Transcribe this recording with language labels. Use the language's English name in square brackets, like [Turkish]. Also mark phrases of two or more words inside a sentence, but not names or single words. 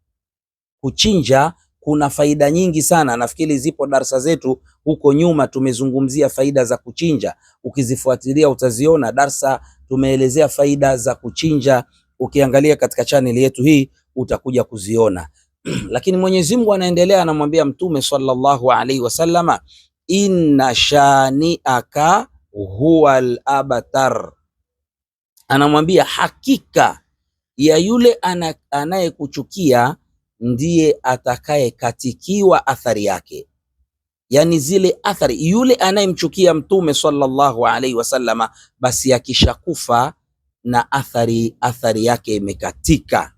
[Swahili] Kuchinja kuna faida nyingi sana. Nafikiri zipo darasa zetu huko nyuma tumezungumzia faida za kuchinja, ukizifuatilia utaziona. Darsa tumeelezea faida za kuchinja, ukiangalia katika channel yetu hii utakuja kuziona. Lakini Mwenyezi Mungu anaendelea anamwambia mtume [Arabic] صلى الله عليه وسلم, إن شانئك هو الأبتر, [Swahili] anamwambia hakika ya yule anayekuchukia ndiye atakayekatikiwa athari yake. Yani zile athari, yule anayemchukia mtume [Arabic] صلى الله عليه وسلم, [Swahili] basi akishakufa na athari yake imekatika.